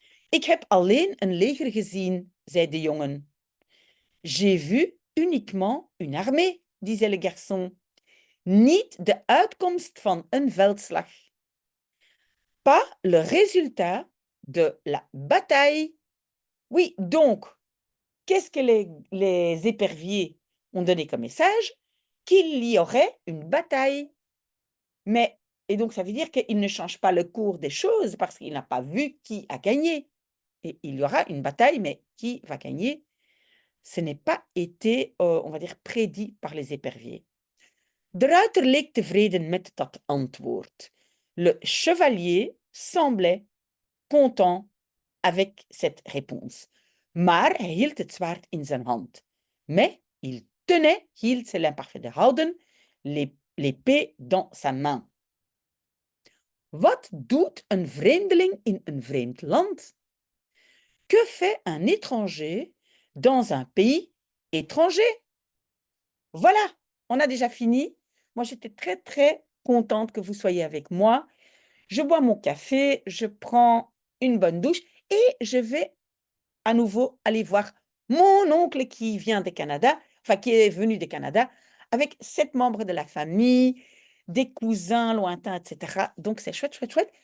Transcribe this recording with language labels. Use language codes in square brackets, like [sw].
[nl] Ik heb alleen een leger gezien, zei de jongen. [fr] J'ai vu uniquement une armée, disait le garçon. [nl] Niet de uitkomst van een veldslag. [fr] Pas le résultat de la bataille. Oui, donc, qu'est-ce que les éperviers ont donné comme message? Qu'il y aurait une bataille. Mais, et donc ça veut dire qu'il ne change pas le cours des choses parce qu'il n'a pas vu qui a gagné. Et il y aura une bataille, mais qui va gagner? Ce n'est pas été, on va dire, prédit par les éperviers. [nl] De ruiter leek tevreden met dat antwoord. [fr] Le chevalier semblait content avec cette réponse. [nl] Maar hij hield het zwaard in zijn hand. [fr] Mais il tenait, hield c'est l'imparfait de houden, l'épée dans sa main. [nl] Wat doet een vreemdeling in een vreemd land? [fr] Que fait un étranger dans un pays étranger? Voilà, on a déjà fini. Moi, j'étais très, très contente que vous soyez avec moi. Je bois mon café, je prends une bonne douche et je vais à nouveau aller voir mon oncle qui vient du Canada, enfin qui est venu du Canada, avec 7 membres de la famille, des cousins lointains, etc. Donc, c'est chouette, chouette, chouette.